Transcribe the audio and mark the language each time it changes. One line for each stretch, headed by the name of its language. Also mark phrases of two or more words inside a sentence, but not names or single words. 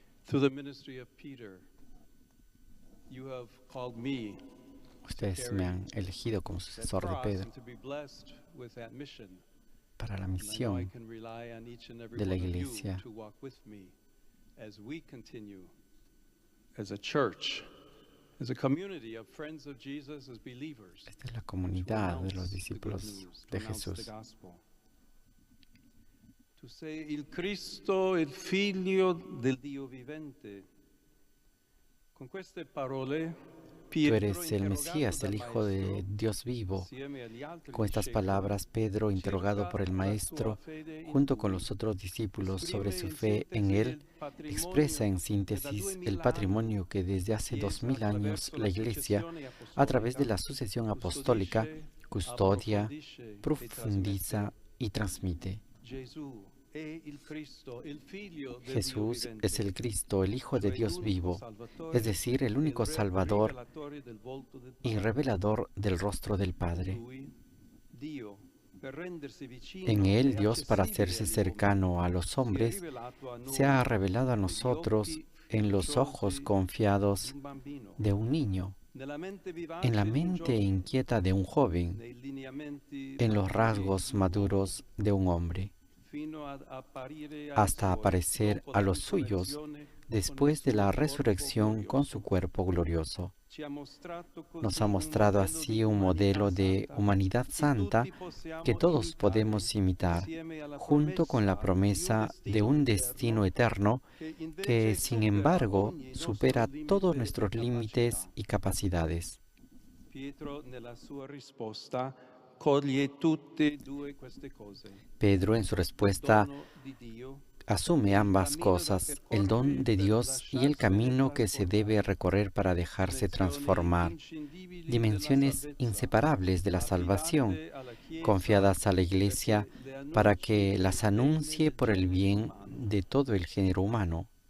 English: Through the ministry of Peter, you have called me to
Spanish: Ustedes me han
English: carry
Spanish: elegido como
English: that
Spanish: sucesor de
English: cross
Spanish: Pedro
English: and to be blessed with that mission.
Spanish: para la
English: And I know I
Spanish: misión
English: can rely on each and every
Spanish: de la
English: one of you
Spanish: iglesia.
English: to walk with me as we continue as a church, as a community of friends of Jesus, as believers,
Spanish: Esta es la
English: to
Spanish: comunidad de los
English: announce the good
Spanish: discípulos
English: news, to
Spanish: de
English: announce the
Spanish: Jesús.
English: gospel.
Italian: Tu sei il Cristo, il Figlio del Dio vivente. Con queste parole,
Spanish: Tú
Italian: Pietro,
Spanish: eres el
Italian: interrogato
Spanish: Mesías,
Italian: dal
Spanish: el Hijo de
Italian: Maestro,
Spanish: Dios vivo.
Italian: insieme agli altri
Spanish: Con estas
Italian: discepoli,
Spanish: palabras, Pedro, interrogado por el
Italian: cerca la sua
Spanish: Maestro,
Italian: fede in
Spanish: junto con
Italian: lui,
Spanish: los otros discípulos sobre
Italian: esprime
Spanish: su
Italian: in
Spanish: fe en
Italian: sintesi
Spanish: Él,
Italian: il patrimonio
Spanish: expresa en
Italian: che da
Spanish: síntesis
Italian: 2000
Spanish: el
Italian: anni
Spanish: patrimonio que desde hace
Italian: Chiesa
Spanish: 2000 años
Italian: attraverso
Spanish: la
Italian: la
Spanish: Iglesia,
Italian: successione
Spanish: a través de
Italian: apostolica,
Spanish: la sucesión apostólica,
Italian: custodisce,
Spanish: custodia,
Italian: approfondisce e
Spanish: profundiza
Italian: trasmette.
Spanish: y transmite.
Italian: Gesù è il Cristo, il Figlio del Dio
Spanish: Jesús
Italian: vivente,
Spanish: es el Cristo, el Hijo de
Italian: cioè
Spanish: Dios
Italian: l'unico
Spanish: vivo,
Italian: Salvatore,
Spanish: es decir, el
Italian: il
Spanish: único Salvador
Italian: rivelatore del volto del
Spanish: y
Italian: Padre.
Spanish: revelador del rostro del
Italian: In
Spanish: Padre.
Italian: lui, Dio, per rendersi vicino
Spanish: En Él,
Italian: e
Spanish: Dios, para
Italian: accessibile
Spanish: hacerse
Italian: agli
Spanish: cercano a
Italian: uomini,
Spanish: los
Italian: si è
Spanish: hombres,
Italian: rivelato a
Spanish: se ha
Italian: noi
Spanish: revelado a
Italian: negli
Spanish: nosotros
Italian: occhi
Spanish: en los ojos
Italian: fiduciosi
Spanish: confiados
Italian: di un bambino,
Spanish: de un niño,
Italian: nella mente
Spanish: en
Italian: vivace
Spanish: la
Italian: di un
Spanish: mente
Italian: giovane,
Spanish: inquieta de un joven,
Italian: nei lineamenti
Spanish: en los
Italian: maturi
Spanish: rasgos
Italian: di un uomo,
Spanish: maduros de un hombre,
Italian: fino ad apparire ai
Spanish: hasta
Italian: suoi
Spanish: aparecer
Italian: dopo
Spanish: a
Italian: la
Spanish: los suyos
Italian: risurrezione con il
Spanish: después de
Italian: suo
Spanish: la
Italian: corpo
Spanish: resurrección con su
Italian: glorioso.
Spanish: cuerpo glorioso.
Italian: Ci ha mostrato così
Spanish: Nos ha
Italian: un
Spanish: mostrado
Italian: modello
Spanish: así
Italian: di
Spanish: un modelo
Italian: umanità
Spanish: de
Italian: santa
Spanish: humanidad
Italian: che
Spanish: santa
Italian: tutti possiamo
Spanish: que todos
Italian: imitare,
Spanish: podemos imitar,
Italian: insieme alla
Spanish: junto con la
Italian: promessa
Spanish: promesa de un destino eterno
Italian: che
Spanish: que,
Italian: invece
Spanish: sin
Italian: supera
Spanish: embargo,
Italian: ogni
Spanish: supera
Italian: nostro
Spanish: todos
Italian: limite
Spanish: nuestros
Italian: e
Spanish: límites
Italian: capacità.
Spanish: y capacidades.
Italian: Pietro nella sua risposta coglie tutte e due queste cose.
Spanish: Pedro, en su respuesta,
Italian: Dono di Dio,
Spanish: asume ambas cosas, el don de Dios y el camino que se debe recorrer para dejarse transformar, dimensiones inseparables de la salvación, confiadas a la Iglesia para que las anuncie por el bien de todo el género humano.